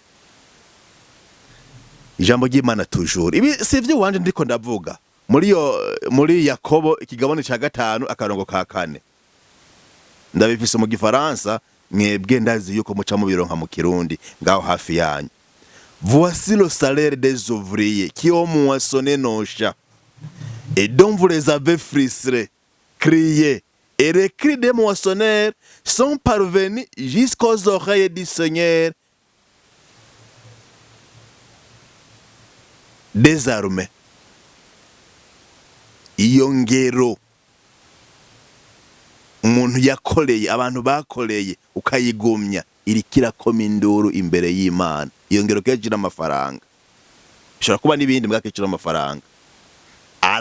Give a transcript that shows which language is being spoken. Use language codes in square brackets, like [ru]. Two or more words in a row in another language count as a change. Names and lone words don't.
[rn] Ijambo ry'Imana toujours, ibi sivyo wanje ndiko ndavuga muri Yakobo ikigabane ca 5 akarongo ka 4. Ndabifise mu Gifaransa, mwebwe ndazi yuko muca mu bironka mu Kirundi ngaho hafi yanyu. [fr] Voici le salaire des ouvriers qui ont moissonné nos champs et dont vous les avez frustrés, criés, et les cris des moissonneurs sont parvenus jusqu'aux oreilles du Seigneur des armées. [rn] Iyo ngero umuntu yakoreye, abantu bakoreye ukayigumya, irikira koma induru imbere y'Imana. Iyo ngero kejira amafaranga, bishobora kuba n'ibindi mbwa kejira amafaranga.